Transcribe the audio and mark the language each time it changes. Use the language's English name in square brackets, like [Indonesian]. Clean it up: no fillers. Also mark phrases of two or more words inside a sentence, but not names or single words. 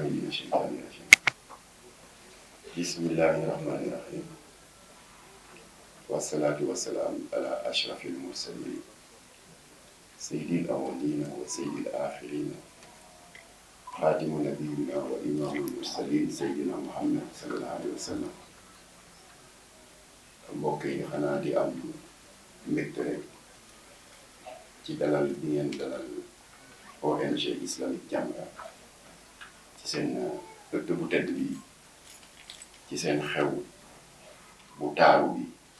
[Arabic] الشيطان الرجيم بسم الله الرحمن الرحيم والصلاة والسلام على أشرف المرسلين سيد الأولين وسيد الآخرين خاتم نبينا وإمام المرسلين سيدنا محمد صلى الله عليه وسلم [Wolof] mbokk yi xanaa di am mbégte rek ci dalal bi ngeen dalal ONG Islamique Jamra ci seen ëtt bu tedd bi ci seen xew bu taaru bi